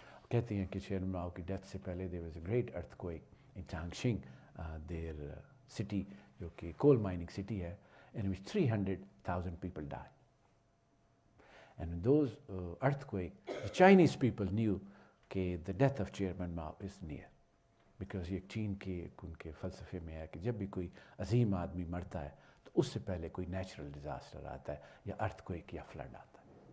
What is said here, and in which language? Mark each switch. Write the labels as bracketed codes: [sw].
[ur] کہتے ہیں کہ چیئرمین ماؤ کی ڈیتھ سے پہلے [en] there was a great earthquake in Changxing, their city [ur] جو کہ کول مائننگ سٹی ہے, [en] in which 300,000 people died. And in those earthquake, the Chinese people knew کہ the death of Chairman Mao is near. [ur] Because یہ چین کے ان کے فلسفے میں ہے کہ جب بھی کوئی عظیم آدمی مرتا ہے تو اس سے پہلے کوئی نیچرل ڈیزاسٹر آتا ہے یا ارتھکویک یا فلڈ آتا ہے.